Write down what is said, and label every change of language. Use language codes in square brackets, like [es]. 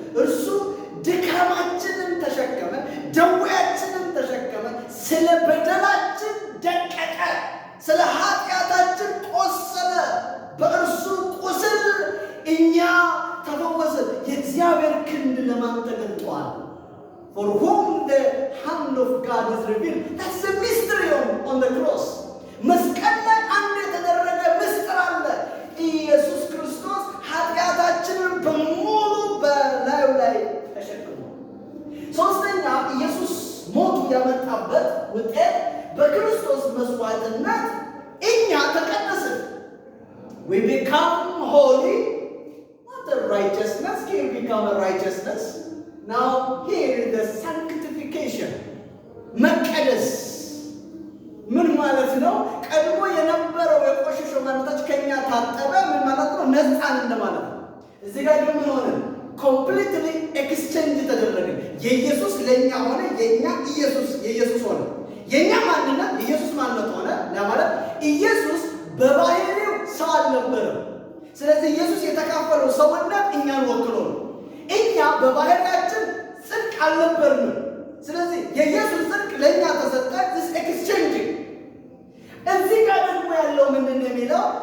[am] እርሱ ድካማችንን ተሸከመ፣ ደዌያችንን ተሸከመ፣ ስለ በደላችን ደቀቀ፣ ስለ ኃጢአታችን ቆሰለ፣ በእርሱ ቁስል እኛ ተፈወስን። የእግዚአብሔር ክንድ ለማን ተገልጧል? [en] For whom the hand of God is revealed. That's the mystery on the cross. [am] መስቀል ላይ አንድ የተደረገ ምስጢር አለ። ኢየሱስ ክርስቶስ ኃጢአታችንን በሙሉ በላዩ ላይ ተሸክሟል። ሶስተኛ ኢየሱስ ሞቱ ያመጣበት ውጤት በክርስቶስ መስዋዕትነት እኛ ተቀደስን። [en] We become holy, not a righteousness. Here we become a righteousness. Now here is the sanctification. [am] መቀደስ ምን ማለት ነው? ቀድሞ የነበረው የቆሸሸው ማንነታችን ከኛ ታጠበ። ምን ማለት ነው? ነፃን እንደማለት ነው። እዚህ ጋር ግን ምን ሆነ? ኮምፕሊትሊ ኤክስቼንጅ ተደረገ። የኢየሱስ ለኛ ሆነ፣ የኛ ኢየሱስ የኢየሱስ ሆነ። የኛ ማንነት ኢየሱስ ማንነት ሆነ ለማለት ኢየሱስ በባህሪው ሰው አልነበረም። ስለዚህ ኢየሱስ የተካፈለው ሰውነት እኛን ወክሎ ነው። እኛ በባህሪያችን ጽድቅ አልነበርንም። ስለዚህ የኢየሱስ ጽድቅ ለእኛ ተሰጠ። ዚስ ኤክስቼንጅ። እዚህ ጋር ደግሞ ያለው ምንድን ነው የሚለው?